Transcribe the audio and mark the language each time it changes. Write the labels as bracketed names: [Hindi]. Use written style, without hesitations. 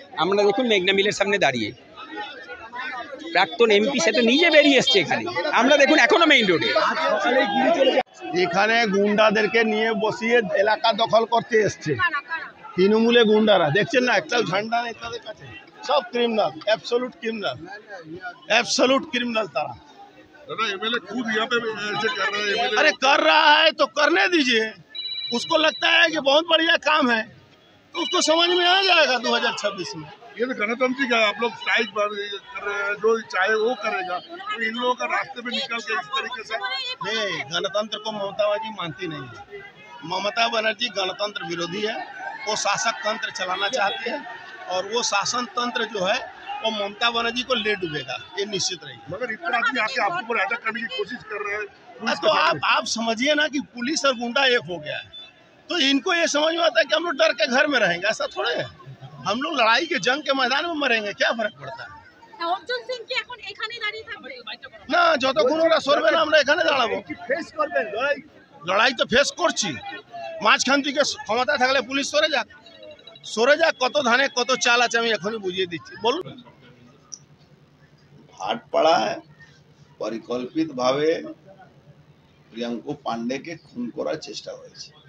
[Bangla] আমরা দেখুন মেঘনা মিলের সামনে দাঁড়িয়ে, প্রাক্তন এমপি সে তো নিজে বেরিয়ে এসছে এখানে, আমরা দেখুন এখনো মেইন রোডে। এখানে গুন্ডাদেরকে নিয়ে বসিয়ে এলাকা দখল করতে এসছে তৃণমূলে গুন্ডারা, দেখছেন না একটাও ঝান্ডা নেই তাদের কাছে, সব ক্রিমিনাল, [English] absolute criminal [Bangla] तारा। [Hindi] एमएलए खुद यहाँ पे ऐसे कर रहा है, एमएलए अरे कर रहा है तो करने दीजिए, उसको लगता है कि बहुत बढ़िया काम है तो उसको समझ में आ जाएगा 2026 में। ये तो गणतंत्र का आप लोग स्ट्राइक कर रहे हैं, जो चाहे वो करेगा, तो इन लोगों का रास्ते पे निकल के इस तरीके से नहीं, गणतंत्र को ममता बनर्जी मानती नहीं है। ममता बनर्जी गणतंत्र विरोधी है, वो शासक तंत्र चलाना चाहती है और वो शासन तंत्र जो है वो ममता बनर्जी को ले डूबेगा, ये निश्चित रही। मगर इतना आदमी आके आपके ऊपर अटैक करने की कोशिश कर रहे हैं। पुलिस तो के सामने। आप समझिए ना कि पुलिस और गुंडा एक हो गया है, तो इनको ये समझ में आता है कि हम लोग डर के घर में रहेंगे, ऐसा थोड़े है। हम लोग लड़ाई के जंग के मैदान में मरेंगे, क्या फर्क पड़ता है [Bangla] অর্জুন সিং কি এখন এখানে দাঁড়িয়ে থাকবে? না, যতক্ষণ ওরা সরবে না আমরা এখানে দাঁড়াবো। লড়াই তো ফেস করছি, মাঝখান থেকে ক্ষমতা থাকলে পুলিশ সরে যাক, কত ধানে কত চাল আছে আমি এখনই বুঝিয়ে দিচ্ছি। বলুন, ভাটপাড়ায় পরিকল্পিতভাবে প্রিয়াঙ্কু পান্ডেকে খুন করার চেষ্টা হয়েছে।